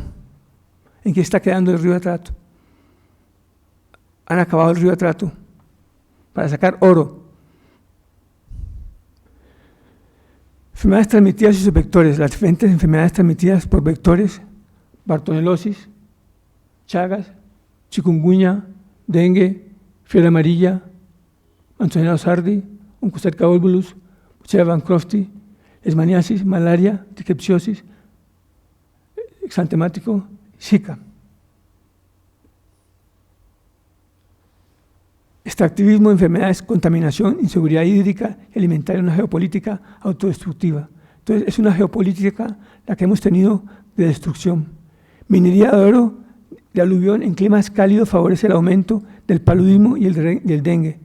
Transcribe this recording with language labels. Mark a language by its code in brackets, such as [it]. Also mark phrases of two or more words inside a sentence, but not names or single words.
[es] ¿En qué está quedando el río Atrato? Han acabado el río Atrato para sacar oro. Enfermedades transmitidas y sus vectores. Las diferentes enfermedades transmitidas por vectores: bartonelosis, chagas, chikungunya, dengue, fiebre amarilla, Manzanilla sardi, Oncocerca volvulus, Buchera bancrofti, leishmaniasis, malaria, triquepsiosis, exantemático, Zika. Extractivismo, enfermedades, contaminación, inseguridad hídrica, alimentaria, una geopolítica autodestructiva. Entonces, es una geopolítica la que hemos tenido de destrucción. Minería de oro de aluvión en climas cálidos favorece el aumento del paludismo y el dengue.